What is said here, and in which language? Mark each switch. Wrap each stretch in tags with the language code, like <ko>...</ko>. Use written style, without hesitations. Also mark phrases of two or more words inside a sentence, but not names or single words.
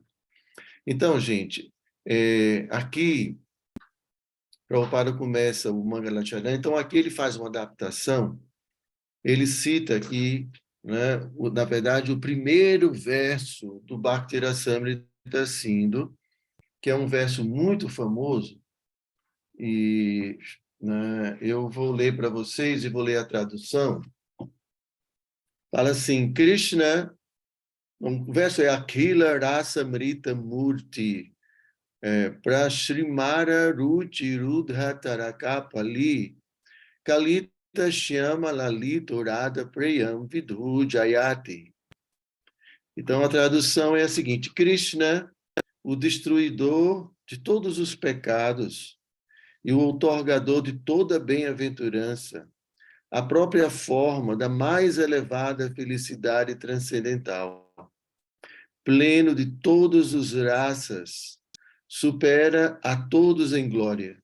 <pt>Então, gente, aqui Prabhupada começa o Mangalacharana, então aqui ele faz uma adaptação, ele cita aqui, né, na verdade, o primeiro verso do Bhakti Rasamrita Sindhu, que é um verso muito famoso, e né, eu vou ler para vocês e vou ler a tradução. Fala assim, Krishna, o verso é</pt> <sa>अखिल रसामृत मूर्ति, प्रश्रिमर रुचि रुध तारकापालि, कलित श्याम ललित उरद प्रेयम् विधु जयति.</sa> <pt>Então, a tradução é a seguinte, Krishna, o destruidor de todos os pecados e o outorgador de toda bem-aventurança, a própria forma da mais elevada felicidade transcendental, pleno de todas as raças, supera a todos em glória.</pt>